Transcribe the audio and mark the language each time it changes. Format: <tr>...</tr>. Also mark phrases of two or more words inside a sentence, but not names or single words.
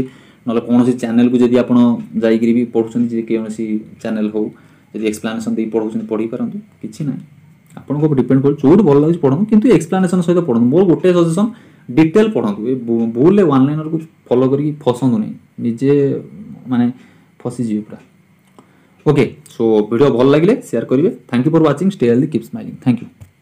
<or>ନହେଲେ କୌଣସି ଚ୍ୟାନେଲକୁ ଯଦି ଆପଣ ଯାଇକରି ବି ପଢ଼ୁଛନ୍ତି, ଯେ କୌଣସି ଚ୍ୟାନେଲ୍ ହଉ, ଯଦି ଏକ୍ସପ୍ଲାନେସନ୍ ଦେଇ ପଢ଼ୁଛନ୍ତି ପଢ଼ିପାରନ୍ତୁ, କିଛି ନାହିଁ, ଆପଣଙ୍କ ଉପରେ ଡିପେଣ୍ଡ କରୁଛି। ଯୋଉଠି ଭଲ ଲାଗୁଛି ପଢ଼ନ୍ତୁ, କିନ୍ତୁ ଏକ୍ସପ୍ଲାନେସନ୍ ସହିତ ପଢ଼ନ୍ତୁ। ମୋର ଗୋଟେ ସଜେସନ୍, ଡିଟେଲ ପଢ଼ନ୍ତୁ। ଏ ଭୁଲରେ</or> <en>one liner</en> <or>ଫଲୋ କରିକି ଫସନ୍ତୁ ନାହିଁ, ନିଜେ ମାନେ ଫସିଯିବେ ପୁରା।</or> <en>OK, so video</en> <or>ଭଲ ଲାଗେ</or> <hi>शेयर करेंगे।</hi> <en>Thank you for watching, stay healthy, keep smiling, thank you.</en>